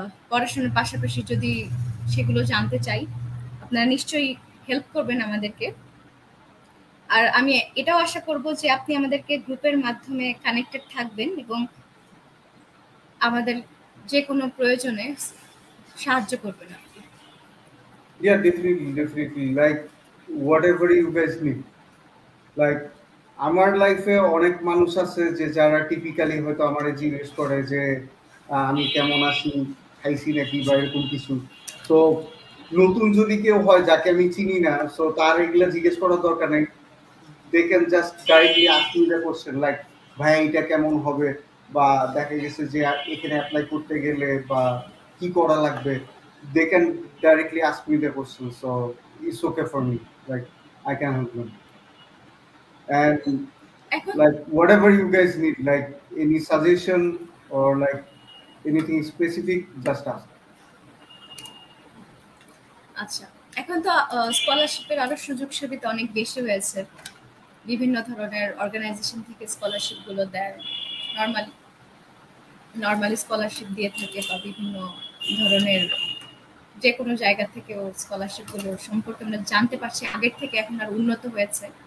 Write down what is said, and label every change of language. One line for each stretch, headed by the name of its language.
Bangla: পড়াশোনার পাশাপাশি যদি সেগুলো জানতে চাই, আপনারা নিশ্চয়ই হেল্প করবেন আমাদেরকে। আর আমি এটাও আশা করব যে আপনি আমাদেরকে গ্রুপের মাধ্যমে কানেক্টেড থাকবেন এবং আমাদের যে কোনো প্রয়োজনে সাহায্য করবেন আপনি।
English: Yeah, definitely. Like whatever you guys need.
Bangla: Like আমার লাইফে অনেক মানুষ আছে যে যারা টিপিক্যালি হয়তো আমারে জিজ্ঞেস করে যে আমি কেমন আছি, খাইছি নাকি বা এরকম কিছু। সো নতুন যদি কেউ হয় যাকে আমি চিনি না, সো তার এগুলা জিজ্ঞেস করার দরকার নেই।
English: they can just directly ask me the question like
Bangla: ভাই এটা কেমন হবে, বা দেখা গেছে যে এখানে অ্যাপ্লাই করতে গেলে বা কি করা লাগবে,
English: They can directly ask me the question. So it's okay for me, like I can help them. And
Bangla: এখন
English: like whatever you guys need, like any suggestion or like anything specific, just ask.
Bangla: আচ্ছা, এখন তো স্কলারশিপের আরো সুযোগ সুবিধা অনেক বেশি হয়েছে। বিভিন্ন ধরনের অর্গানাইজেশন থেকে স্কলারশিপ গুলো দেয়। নর্মাল নর্মালি স্কলারশিপ দিয়ে থাকে বা বিভিন্ন ধরনের যে কোনো জায়গা থেকেও স্কলারশিপ গুলো সম্পর্কে আমরা জানতে পারছি আগের থেকে, এখন আর উন্নত হয়েছে।